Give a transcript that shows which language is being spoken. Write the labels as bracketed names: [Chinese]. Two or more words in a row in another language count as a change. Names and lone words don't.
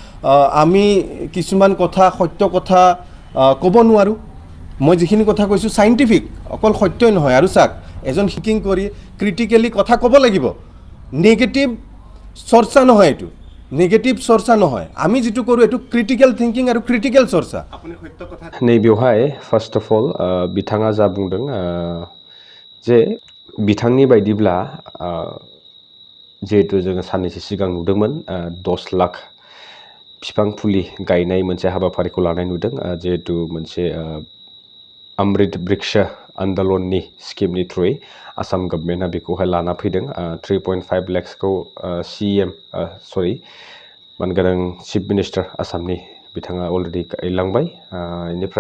[Assamese] আমি কিছুমান কথা সত্য কথা ক'ব নোৱাৰো মই যিখিনি কথা কৈছো সাইন্টিফিক অকল সত্যই নহয় আৰু চাক এজন হিকিং কৰি ক্ৰিটিক্যালি কথা ক'ব লাগিব নেগেটিভ চৰ্চা নহয় এটো নেগেটিভ চৰ্চা নহয় আমি যেটো কৰো এটো [English] critical thinking [Assamese] আৰু ক্ৰিটিক্যাল চৰ্চা আপুনি সত্য কথা [Bodo] नै बेवहाय [English] first of all [Bodo] बिथाङा जा बुंदों जे बिथांनि बायदिब्ला जिहेतु जोङो साननैसो सिगां नुदोंमोन 10 लाख बिफां फुलि गायनाय मोनसे हाबाफारिखौ लानाय नुदों जिहेतु मोनसे अमृत बृक्ष आन्दलननि स्किमनि थ्रुयै आसाम गभर्नमेन्टआ बेखौहाय लाना फैदों 3.5 लाखखौ मानगोनां [English] chief minister [Bodo] आसामनि बिथाङा अलरेडि गायलांबाय बेनिफ्राय